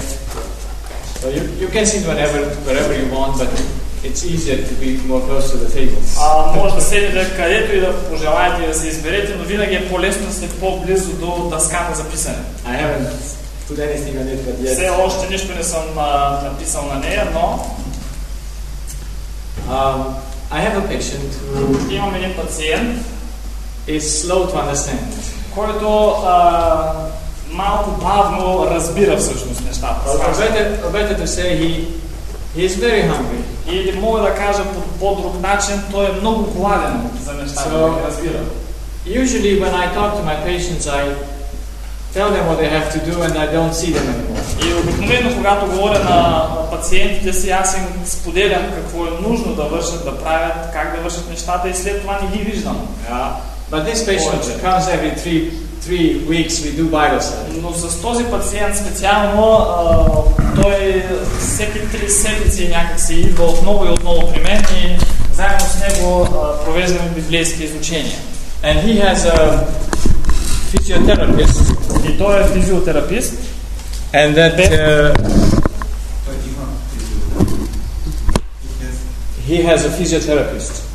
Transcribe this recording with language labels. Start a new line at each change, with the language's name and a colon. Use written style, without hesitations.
English: So you can sit wherever you want, but it's easier to be more close to the table.
Bulgarian: Може да седите където и да пожелаете да се изберете, но винаги е по-лесно да сте по-близо до дъската за писане.
English: I haven't put anything on it, but yet.
Bulgarian: Все още нищо не съм написал на нея, но...
English: I have a patient who...
Bulgarian: Имам един пациент.
English: Is slow to understand.
Bulgarian: Който малко бавно разбира всъщност нещата. Обете да се и...
English: He is very hungry.
Bulgarian: Или мога да кажа по друг начин, той е много гладен за нещата, да ги разбира.
English: Usually when I talk to my patients, I tell them what they have to do and I don't see them anymore.
Bulgarian: И обикновено, когато говоря на пациентите си, аз им споделям какво е нужно да вършат, да правят, как да вършат нещата и след това не ги виждам.
English: But this patient comes every three weeks, we do Bible study.
Bulgarian: Но с този пациент специално, той всеки три седмици някакси идва отново и отново при мен и заедно с него провеждаме библейски изучения.
English: And he has a physiotherapist.
Bulgarian: И той е физиотерапист.
English: And that... he has a physiotherapist.